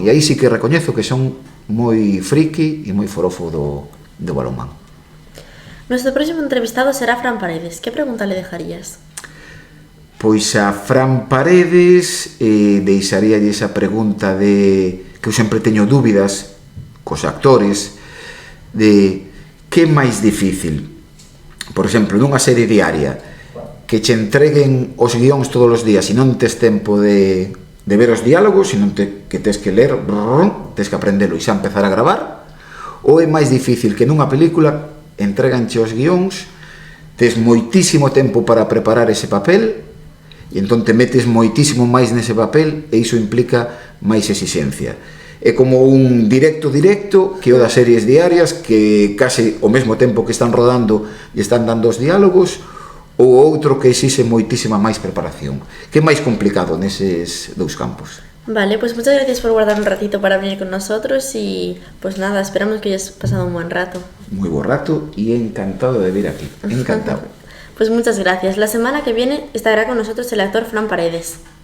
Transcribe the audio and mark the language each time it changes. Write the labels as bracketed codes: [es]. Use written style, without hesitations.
[gl] E aí sí que recoñezo que son moi friki e moi forofo do balonmán. [es] Nuestro próximo entrevistado será Fran Paredes. ¿Qué pregunta le dejarías? [gl] Pois a Fran Paredes deixaríalle esa pregunta de que eu sempre teño dúbidas cos actores de que é máis difícil. Por exemplo, nunha serie diaria que che entreguen os guións todos os días e non tes tempo de ver os diálogos, senón que tes que ler, tes que aprendelo e xa empezar a gravar, ou é máis difícil que nunha película entreganche os guións, tes moitísimo tempo para preparar ese papel e entón te metes moitísimo máis nese papel e iso implica máis exixencia. É como un directo que o das series diarias, que case ao mesmo tempo que están rodando e están dando os diálogos, ou outro que exixe moitísima máis preparación. Que é máis complicado neses dous campos? [es] Vale, pues muchas gracias por guardar un ratito para venir con nosotros y pues nada, esperamos que hayas pasado un buen rato. [gl] Moi bo rato e encantado de vir aquí, encantado. [es] Pues muchas gracias. La semana que viene estará con nosotros el actor Fran Paredes.